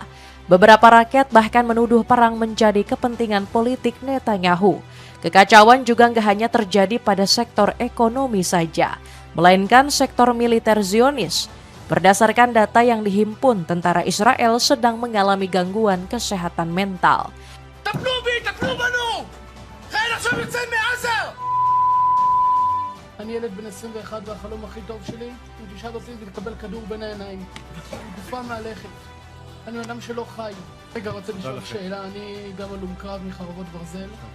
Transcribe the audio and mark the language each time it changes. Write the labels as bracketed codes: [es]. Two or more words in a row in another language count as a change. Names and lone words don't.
[id] Beberapa rakyat bahkan menuduh perang menjadi kepentingan politik Netanyahu. Kekacauan juga nggak hanya terjadi pada sektor ekonomi saja, melainkan sektor militer Zionis. Berdasarkan data yang dihimpun, tentara Israel sedang mengalami gangguan kesehatan mental. [he] אני ילד בן 21 והחלום הכי טוב שלי הוא תשאל אותי ולקבל כדור בין העיניים. גופה מהלכת. אני אדם שלא חי. רגע, רוצה לשאול שאלה, אני גם הלום קרב מחרבות ברזל.